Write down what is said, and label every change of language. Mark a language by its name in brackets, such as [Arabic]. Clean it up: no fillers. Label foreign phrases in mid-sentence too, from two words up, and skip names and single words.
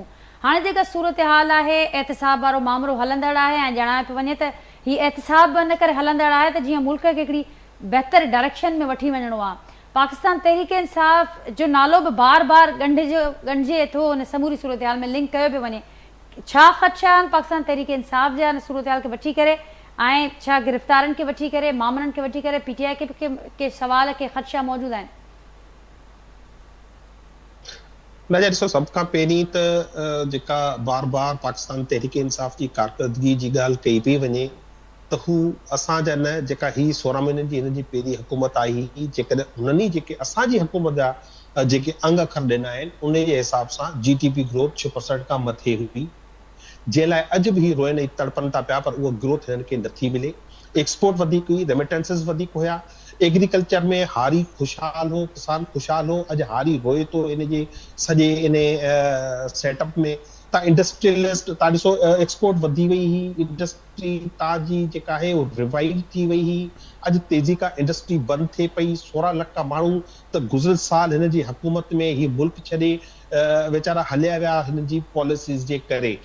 [Sindhi] हाणे जेका सूरत हाल आहे, एहतिसाब वारो मामिलो हलंदड़ आहे ऐं ॼाणाए पियो वञे त ही एहतिसाब बि इन करे हलंदड़ आहे त जीअं मुल्क खे हिकिड़ी बहितर डायरेक्शन में वठी वञिणो आहे। पाकिस्तान तहरीक इंसाफ जो नालो बि बार बार ॻंढिजे थो, उन समूरी सूरत हाल में लिंक कयो पियो वञे। छा ख़दशा आहिनि पाकिस्तान तहरीक इंसाफ जा हिन सूरत हाल खे वठी करे, ऐं छा गिरफ़्तारनि खे वठी करे, मामलनि खे वठी करे पीटीआई के सवाल के ख़दशा मौजूदु आहिनि? न ॾिसो, सभ खां पहिरीं त जेका बार बार पाकिस्तान तहरीक इंसाफ जी कारकर्दगी जी ॻाल्हि कई पई वञे त हू असांजा न, जेका ही 16 महीननि जी हिन जी पहिरीं हुकूमत आई हुई, जेकॾहिं हुननि जेके असांजी हुकूमत जा जेके अंग अखर ॾिना आहिनि उन जे हिसाब सां [English] GDP growth [Sindhi] 6% खां मथे हुई, जंहिं लाइ अॼु बि ही रोइनि ऐं तड़पनि था पिया, पर उहा ग्रोथ हिननि खे नथी मिले। एक्सपोर्ट वधीक हुई, रेमिटेंसेस वधीक हुया, एग्रीकल्चर में हारी खुशहाल हो, किसान खुशहाल हो। अॼु हारी रोए थो इन जे सॼे इन सेटअप में। तव्हां इंडस्ट्रियलिस्ट तव्हां ॾिसो, एक्सपोर्ट वधी वई हुई, इंडस्ट्री तव्हांजी जेका आहे उहा रिवाइव थी वई हुई। अॼु तेज़ी खां इंडस्ट्री बंदि थिए पई। 16 लख माण्हू त गुज़िरियल साल हिन जी हुकूमत में ही मुल्क छॾे वीचारा हलिया विया हिन जी पॉलिसीज़ जे करे।